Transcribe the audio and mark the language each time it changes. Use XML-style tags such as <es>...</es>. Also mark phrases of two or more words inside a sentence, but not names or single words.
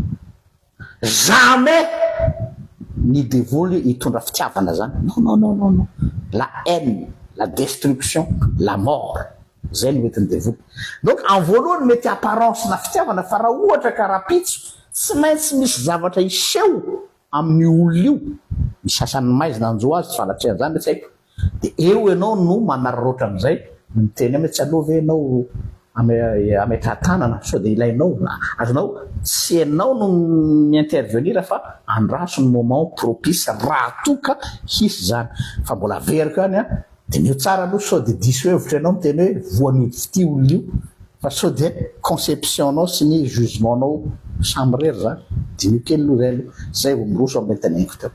<mg>jamais ny devoly hitondra fitiavana zany</mg> <fr>non la haine la destruction la mort</fr> <mg>zay no metiny devoly donc en voalohany mety apparence na fitiavana fa raha ohatra ka rapitso tsy maintsy misy zavatra iseho amin'ny olo io misy asany maizina anjo azy tsy falatriany zany tsy haiko de eo ianao no manararaotra am'izay miteny ame tsy alova ianao ametra tanana so de ilainao azonao tsy ianao no miintervenir fa andraso ny</mg> <fr>moment propice</fr> <mg>raha toka hisy zany fa mbola verika any a de mio tsara aloha so de diso hevitra ianao miteny hoe voan'io fity olo io fa so de conception nao sy ny jugement nao samby rery zany de mio kely aloha zay aloha zay vo miroso amin'ny teneniko teo</mg>